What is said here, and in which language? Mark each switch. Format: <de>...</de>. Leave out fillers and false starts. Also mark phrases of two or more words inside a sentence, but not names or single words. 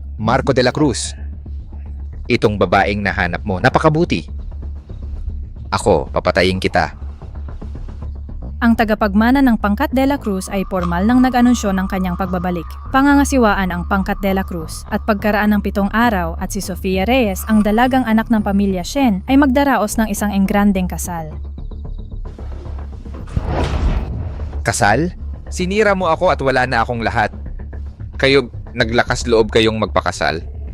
<tl>Marco de la Cruz. Itong babaeng nahanap mo, napakabuti. Ako, papatayin kita. Ang tagapagmana ng Pangkat de la Cruz ay formal nang nag-anunsyo ng kanyang pagbabalik. Pangangasiwaan ang Pangkat de la Cruz at pagkaraan ng 7 araw at si Sofia Reyes, ang dalagang anak ng pamilya Shen, ay magdaraos ng isang engrandeng kasal. Kasal? Sinira mo ako at wala na akong lahat. Kayo, naglakas loob kayong magpakasal.</tl>